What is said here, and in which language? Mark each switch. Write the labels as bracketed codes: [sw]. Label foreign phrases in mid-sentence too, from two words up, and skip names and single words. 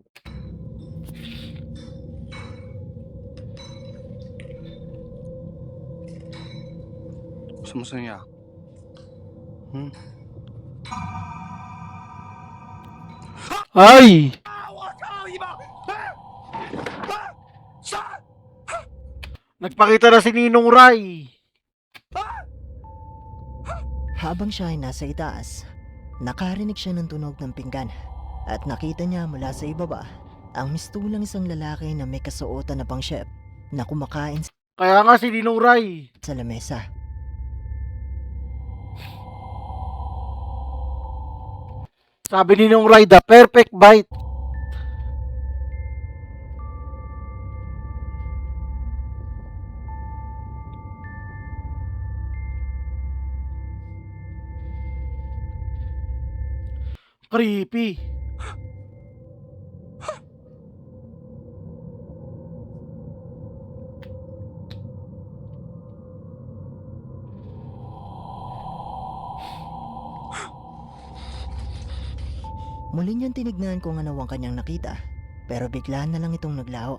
[zh] “ 什么声音啊？嗯， [tl] Ay! [zh] 我操你妈！闪！ [tl] Nagpakita na si Ninong Rai. Habang siya ay nasa itaas, nakarinig siya ng tunog ng pinggan at nakita niya mula sa ibaba ang mistulang isang lalaki na may kasuotan na pang chef na kumakain Kaya nga si Ninong Rai. sa lamesa. Sabi ni Ninong Rai, [en] the perfect bite. [tl] Creepy. Muli niyang tinignan kung ano ang kanyang nakita, pero bigla na lang itong naglaho.